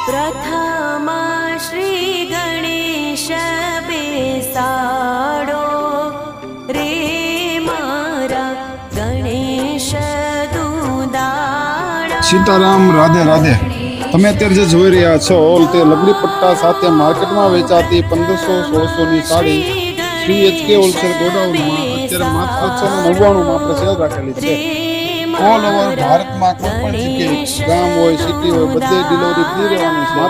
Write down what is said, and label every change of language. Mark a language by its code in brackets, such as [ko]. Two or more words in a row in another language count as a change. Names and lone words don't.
[gu] પ્રથમા શ્રી ગણેશ બેસાડો રે મારા ગણેશ દૂદાડા। सीताराम राधे राधे। તમે અત્યારે જે જોઈ રહ્યા છો તે લગડી પટ્ટા સાથે માર્કેટમાં વેચાતી 1500-1600 ની સાડી શ્રી એચકે હોલસેલ ગોડાઉનમાં અત્યારે માત્ર 699 માં આપણે સેલ રાખેલી છે। ઓલ ઓવર ભારતમાં કોઈ પણ જગ્યાએ ગામ હોય સિટી હોય બધે ડિલિવરી ફ્રી રહેવાની છે।